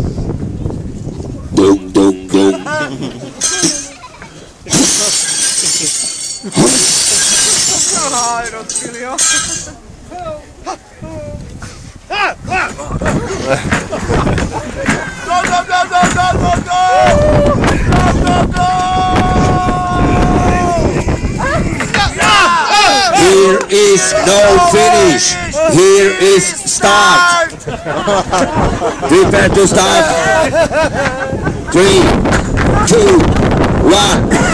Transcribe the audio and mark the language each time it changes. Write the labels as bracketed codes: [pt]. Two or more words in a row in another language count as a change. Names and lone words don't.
[en] Dum, dum, dum. Ai, rozpilio. Go, go, go, go, go, go, go! Go, go, go! Here is no finish. Here is start. Prepare to start. 3, 2, 1.